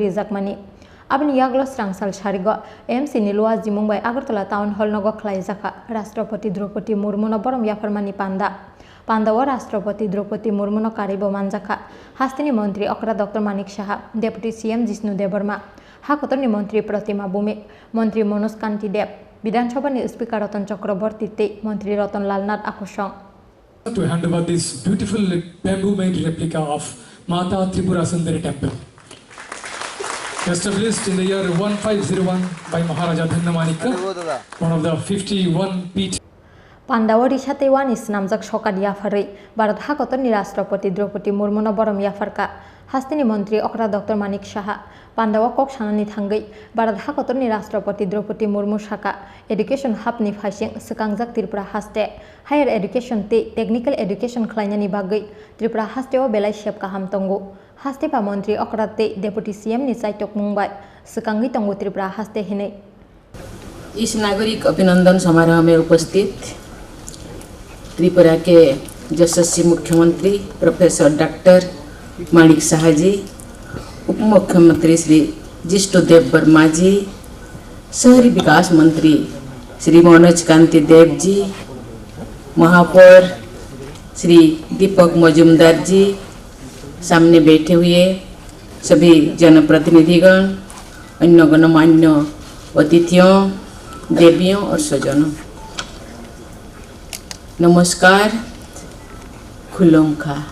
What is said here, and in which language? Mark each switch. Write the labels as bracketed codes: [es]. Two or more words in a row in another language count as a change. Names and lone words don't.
[trp] rijakmani aboni yaglo srangsal sharigo MC ni luaji Mumbai Agartala town hall nogo khlaijaka Rashtrapati Draupadi Murmu no borom yafarmani Pandawa Rashtrapati Draupadi Murmu no karibo manjaka hastini mantri Okra Dr Manik Saha [en] Deputy CM [trp] Jishnu Debarma Hakotorni mantri Pratima Bhumi mantri Manoj Kanti Deb Bidhan Sabha ni Speaker Ratan Chakraborty te mantri Ratan Lal Nath Akosong [en] to hand over this beautiful bamboo made replica of Mata Tripura Sundari temple. Established in the year 1501 by Maharaja Dhannamanika, one of the 51 peat. [trp] Pandawa risate wan isnamjak sokar yafarai Bharat Hakotorni Rashtrapati Draupadi Murmu no borom yafarka hastini mantri Okra Dr Manik Saha Pandawa kok sanani thangai Bharat Hakotorni Rashtrapati Draupadi Murmu saka education hapni phaising sekangjak Tripura haste [en] higher education [trp] te [en] technical education [trp] khlainani bagai Tripura hasteo belai shep kaham tongo haste pa mantri Okra te [en] deputy CM [trp] ni saitok mungbai sekangai tongo Tripura haste hinai [hi] इस नागरिक अभिनंदन समारोह में उपस्थित त्रिपुरा के यशस्वी मुख्यमंत्री प्रोफेसर डॉक्टर माणिक साहा जी, उप मुख्यमंत्री श्री जिष्णुदेव वर्मा जी, शहरी विकास मंत्री श्री मनोज कांति देव जी, महापौर श्री दीपक मजुमदार जी, सामने बैठे हुए सभी जनप्रतिनिधिगण, अन्य गणमान्य अतिथियों, देवियों और स्वजनों, नमस्कार, खुलोंखा।